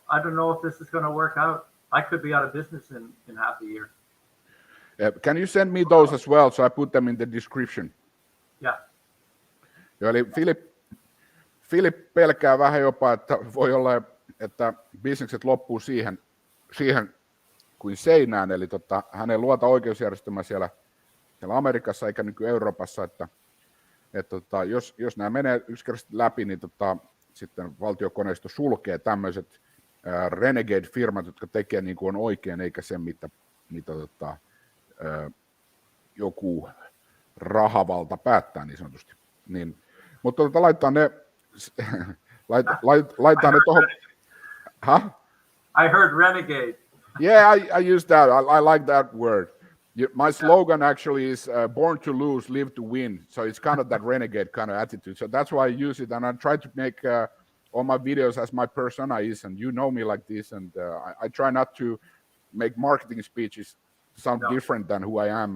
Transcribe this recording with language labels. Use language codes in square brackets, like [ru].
[en] I don't know if this is going to work out. I could be out of business in half a year. Can you send me those as well, so I put them in the description? Yeah. [fi] Eli Philip pelkää vähän jopa, että voi olla, että bisnekset loppuu siihen kuin seinään, eli hän ei luota oikeusjärjestelmää siellä Amerikassa eikä nyky Euroopassa, että jos nämä menee yksinkertaisesti läpi, niin sitten valtiokoneisto sulkee tämmöiset renegade-firmat, jotka tekee niin kuin on oikein, eikä se, mitä joku rahavalta päättää niin sanotusti. Niin, mutta laittaa ne tuohon. [en] Huh? I heard renegade. Yeah, I use that. I like that word. My slogan actually is born to lose, live to win. So it's kind of that renegade kind of attitude. So that's why I use it. And I try to make all my videos as my persona is. And you know me like this. And I try not to make marketing speeches sound different than who I am.